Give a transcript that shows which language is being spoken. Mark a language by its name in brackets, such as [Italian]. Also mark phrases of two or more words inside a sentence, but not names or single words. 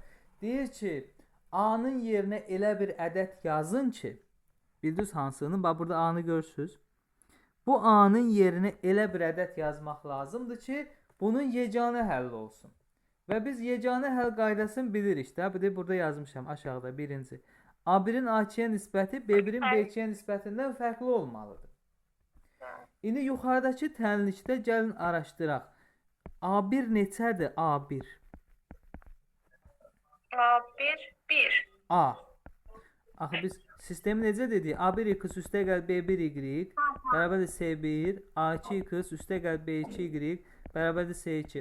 [Azerbaijani] Deyir ki, A-nın yerinə elə bir ədəd yazın ki, bildiniz hansını? Bax, burada A-nı görürsünüz. Bu A-nın yerinə elə bir ədəd yazmaq lazımdır ki, bunun yeganə həlli olsun. Və biz yeganə həll qaydasını bilirik də. Burada yazmışam aşağıda birinci. A1-in A2-yə nisbəti B1-in B2-yə nisbətindən fərqli olmalıdır. İndi yuxarıdakı tənlikdə gəlin araşdıraq. A1 neçədir? A1. A1, 1. A. Axı biz sistemi necə dedik? A1 x üstəgəl B1 y bərabərdir C1, A2 x üstəgəl B2 y bərabərdir C2.